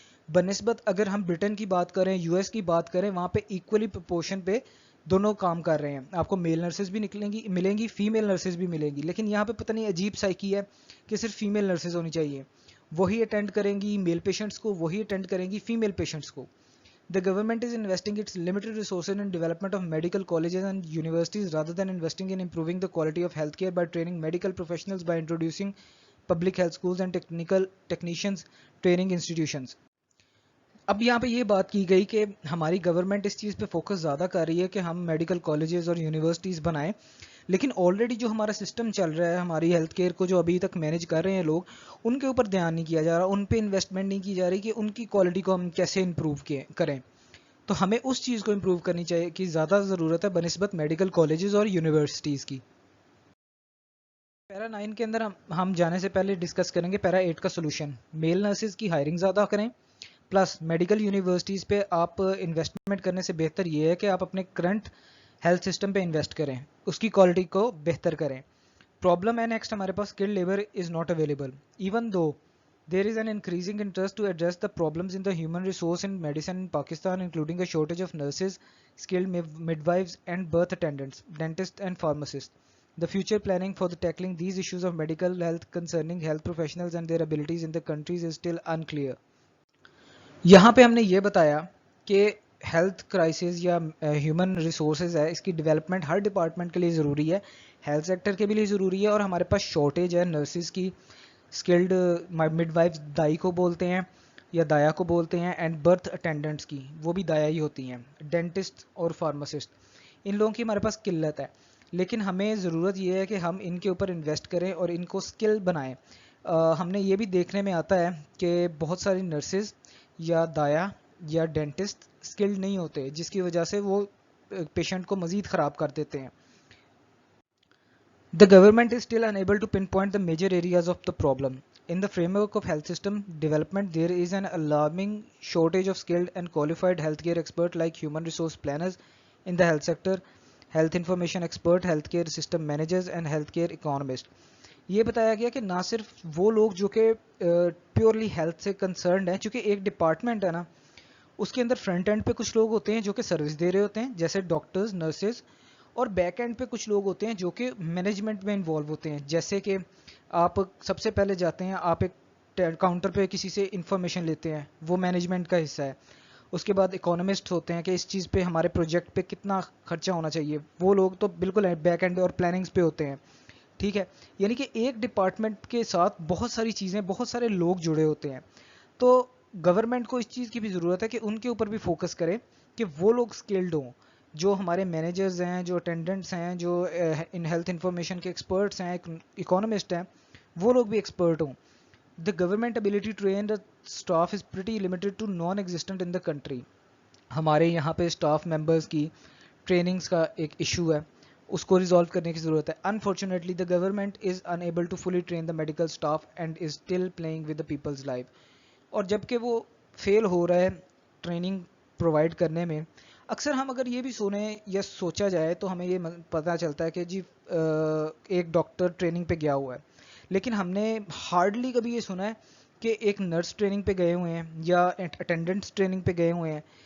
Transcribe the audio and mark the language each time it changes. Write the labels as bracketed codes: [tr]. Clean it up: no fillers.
[ur] بنسبت اگر ہم برٹن کی بات کریں, یو ایس کی بات کریں, وہاں پہ ایکولی پرپورشن پہ دونوں کام کر رہے ہیں. آپ کو میل نرسز بھی ملیں گی, فیمیل نرسز بھی ملیں گی, لیکن یہاں پہ پتہ نہیں عجیب سائیکی ہے کہ صرف فیمیل نرسز ہونی چاہیے. وہی اٹینڈ کریں گی میل پیشنٹس کو, وہی اٹینڈ کریں گی فیمیل پیشنٹس کو. [en] The government is investing its limited resources in development of medical colleges and universities rather than investing in improving the quality of healthcare by training medical professionals, by introducing public health schools and technicians training institutions. [ur] اب یہاں پہ یہ بات کی گئی کہ ہماری government اس چیز پہ فوکس زیادہ کر رہی ہے کہ ہم میڈیکل کالجز اور یونیورسٹیز بنائیں, لیکن آلریڈی جو ہمارا سسٹم چل رہا ہے, ہماری ہیلتھ کیئر کو جو ابھی تک مینیج کر رہے ہیں لوگ, ان کے اوپر دھیان نہیں کیا جا رہا, ان پہ انویسٹمنٹ نہیں کی جا رہی کہ ان کی کوالٹی کو ہم کیسے امپروو کریں. تو ہمیں اس چیز کو امپروو کرنی چاہیے کہ زیادہ ضرورت ہے بنسبت میڈیکل کالجز اور یونیورسٹیز کی. پیرا 9 کے اندر ہم جانے سے پہلے ڈسکس کریں گے پیرا 8 کا سولوشن. میل نرسز کی ہائرنگ زیادہ کریں, پلس میڈیکل یونیورسٹیز پہ آپ انویسٹمنٹ کرنے سے بہتر یہ ہے کہ آپ اپنے کرنٹ ہیلتھ سسٹم پہ انویسٹ کریں, اس کی کوالٹی کو بہتر کریں. پرابلم ہے نیکسٹ ہمارے پاس, [en] Skilled labour is not available. Even though there is an increasing interest to address the problems in the human resource in medicine in Pakistan, including a shortage of nurses, skilled midwives and birth attendants, dentists and pharmacists. The future planning for the tackling these issues of medical health concerning health professionals and their abilities in the countries is still unclear. [ur] یہاں پہ ہم نے یہ بتایا کہ health crisis یا human resources ہے, اس کی ڈیولپمنٹ ہر ڈپارٹمنٹ کے لیے ضروری ہے, ہیلتھ سیکٹر کے بھی لیے ضروری ہے, اور ہمارے پاس شارٹیج ہے نرسز کی, اسکلڈ مڈ وائف دائی کو بولتے ہیں یا دایا کو بولتے ہیں, اینڈ برتھ اٹینڈنٹس کی, وہ بھی دایا ہی ہوتی ہیں, ڈینٹسٹ اور فارماسسٹ, ان لوگوں کی ہمارے پاس قلت ہے. لیکن ہمیں ضرورت یہ ہے کہ ہم ان کے اوپر انویسٹ کریں اور ان کو اسکل بنائیں. ہم نے یہ بھی دیکھنے میں آتا ہے کہ بہت ساری نرسز یا دایا یا ڈینٹسٹ اسکلڈ نہیں ہوتے, جس کی وجہ سے وہ पेशेंट को मजीद ख़राब कर देते हैं. [en] The government is still unable to pinpoint the major areas of the problem. In the framework of health system development, there is an alarming shortage of skilled and qualified healthcare experts like human resource planners in the health sector, health information expert, healthcare system managers and healthcare economists. [ur] یہ بتایا گیا کہ نہ صرف وہ لوگ جو کہ پیورلی ہیلتھ سے کنسرنڈ ہیں، چونکہ ایک ڈپارٹمنٹ ہے نا، اس کے اندر فرنٹ اینڈ پہ کچھ لوگ ہوتے ہیں جو کہ سروس دے رہے ہوتے ہیں جیسے ڈاکٹرز، نرسز، اور بیک اینڈ پہ کچھ لوگ ہوتے ہیں جو کہ مینجمنٹ میں انوالو ہوتے ہیں. جیسے کہ آپ سب سے پہلے جاتے ہیں، آپ ایک کاؤنٹر پہ کسی سے انفارمیشن لیتے ہیں، وہ مینجمنٹ کا حصہ ہے. اس کے بعد اکانومسٹ ہوتے ہیں کہ اس چیز پہ ہمارے پروجیکٹ پہ کتنا خرچہ ہونا چاہیے، وہ لوگ تو بالکل بیک اینڈ اور پلاننگز پہ ہوتے ہیں. ٹھیک ہے، یعنی کہ ایک ڈپارٹمنٹ کے ساتھ بہت ساری چیزیں، بہت سارے لوگ جڑے ہوتے ہیں. تو گورنمنٹ کو اس چیز کی بھی ضرورت ہے کہ ان کے اوپر بھی فوکس کرے کہ وہ لوگ اسکلڈ ہوں، جو ہمارے مینیجرز ہیں، جو اٹینڈنٹس ہیں، جو ان ہیلتھ انفارمیشن کے ایکسپرٹس ہیں، اکانومسٹ ہیں، وہ لوگ بھی ایکسپرٹ ہوں. [en] The government ability to train the staff is pretty limited to non-existent in the country. [ur] ہمارے یہاں پہ اسٹاف ممبرس کی ٹریننگز کا ایک ایشو ہے، اس کو ریزالو کرنے کی ضرورت ہے. [en] Unfortunately, the government is unable to fully train the medical staff and is still playing with the people's life. [ur] اور جب کہ وہ فیل ہو رہا ہے ٹریننگ پرووائڈ کرنے میں، اکثر ہم اگر یہ بھی سنیں یا سوچا جائے تو ہمیں یہ پتہ چلتا ہے کہ جی ایک ڈاکٹر ٹریننگ پہ گیا ہوا ہے، لیکن ہم نے ہارڈلی کبھی یہ سنا ہے کہ ایک نرس ٹریننگ پہ گئے ہوئے ہیں یا اٹینڈنٹس ٹریننگ پہ گئے ہوئے ہیں.